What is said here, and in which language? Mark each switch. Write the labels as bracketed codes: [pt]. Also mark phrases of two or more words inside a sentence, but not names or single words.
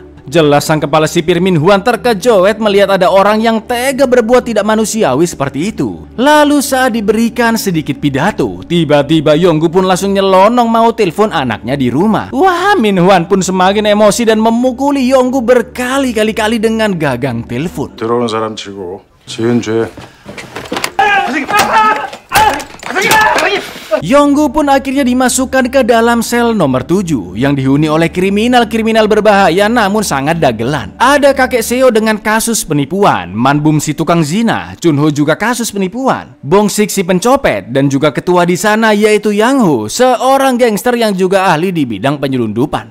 [id] Jelas sang kepala sipir Min Hwan terkejut melihat ada orang yang tega berbuat tidak manusiawi seperti itu. Lalu saat diberikan sedikit pidato, tiba-tiba Yonggu pun langsung nyelonong mau telepon anaknya di rumah. Wah, Min Hwan pun semakin emosi dan memukuli Yonggu berkali-kali dengan gagang telepon. [ko] 들어오는 사람 치고 지은 죄. [id] Yonggu pun akhirnya dimasukkan ke dalam sel nomor 7 yang dihuni oleh kriminal-kriminal berbahaya namun sangat dagelan. Ada kakek Seo dengan kasus penipuan, Manbum si tukang zina, Chunho juga kasus penipuan, Bongsik si pencopet, dan juga ketua di sana yaitu Yang Ho, seorang gangster yang juga ahli di bidang penyelundupan.